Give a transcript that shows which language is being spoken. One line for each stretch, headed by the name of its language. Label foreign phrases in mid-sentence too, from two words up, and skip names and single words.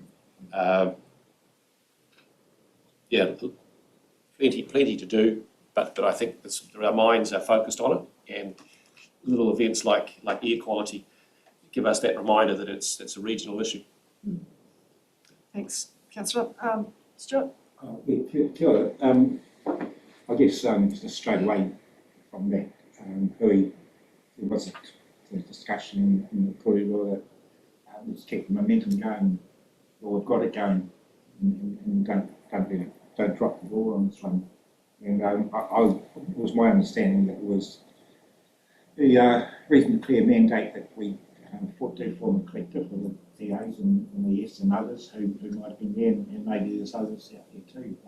English: Plenty to do, but I think our minds are focused on it, and little events like air quality give us that reminder that it's a regional issue. Thanks, Councillor. Stuart?
Māori: Kia ora.
English: I guess just straight away from that, hui, there was a discussion in the korero let's keep the momentum going, or we've got it going, and don't drop the ball on this one. And it was my understanding that it was the reasonably clear mandate that we fought to form a collective with the TAs and the S and others who might have been there, and maybe there's others out there too.